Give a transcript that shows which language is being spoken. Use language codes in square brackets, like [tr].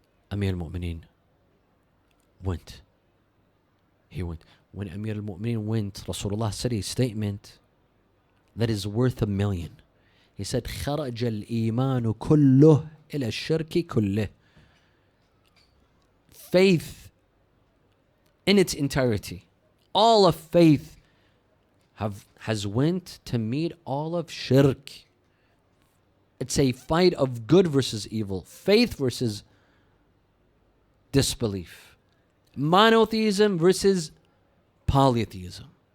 [en] Amir al-Mu'mineen went. He went. When Amir al-Mu'mineen went, Rasulullah said a statement that is worth $1 million. He said, [ar] خَرَجَ الْإِيمَانُ كُلُّهُ إِلَى الشِّرْكِ كُلِّهِ. [en] Faith in its entirety, all of faith has went to meet all of shirk. It's a fight of good versus evil, faith versus disbelief, monotheism versus polytheism.